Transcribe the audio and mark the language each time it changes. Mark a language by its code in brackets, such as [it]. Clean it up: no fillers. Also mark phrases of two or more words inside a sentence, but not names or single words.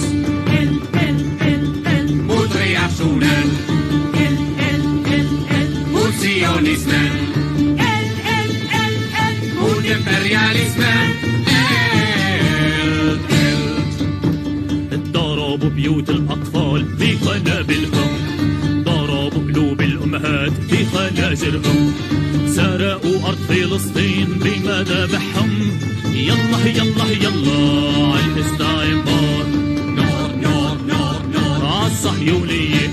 [sv] Eld, eld, eld, eld mot reaktionen. Eld, eld, eld, eld mot sionismen. Eld, eld, eld, eld mot imperialismen. Eld, eld. [ar] ضربوا بيوت الأطفال بقنابلهم. ضربوا قلوب الأمهات بخناجرهم. سرقوا أرض فلسطين بمذابحهم. يلا يلا يلا عالاستعمار. نار نار نار نار عالصهيونية.